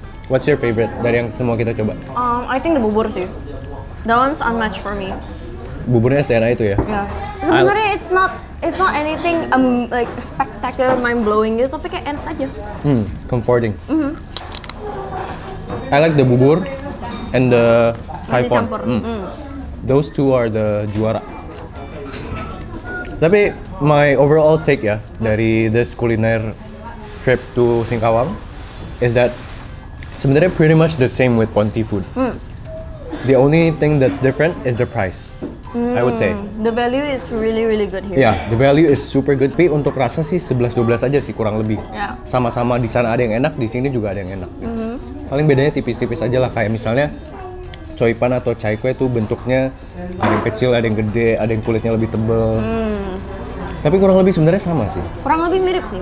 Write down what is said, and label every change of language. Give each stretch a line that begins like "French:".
English: What's your favorite
Indonesian: dari yang semua kita coba?
English: I think the bubur
Indonesian: sih.
English: That one's unmatched for me.
Indonesian: Buburnya seenak itu ya?
English: Yeah.
Indonesian: Sebenarnya
English: it's not anything like spectacular, mind blowing
Indonesian: gitu, tapi kayak enak aja.
English: Comforting. I like the bubur and the Thai
Indonesian: Nasi
English: font.
Indonesian: campur.
English: Those two are the juara.
Indonesian: Tapi
English: my overall take
Indonesian: ya dari
English: this kuliner trip to Singkawang is that
Indonesian: sebenarnya
English: pretty much the same with Ponti food. The only thing that's different is the price. I would say. The value is really really good here. Yeah, the value is super good.
Indonesian: Tapi untuk rasa sih 11-12 aja sih kurang lebih.
English: Yeah.
Indonesian: Sama-sama di sana ada yang enak, di sini juga ada yang enak. Paling bedanya tipis-tipis aja lah, kayak misalnya coipan atau chai kue tuh bentuknya ada yang kecil, ada yang gede, ada yang kulitnya lebih tebal. Tapi kurang lebih sebenarnya sama sih. Kurang lebih mirip sih.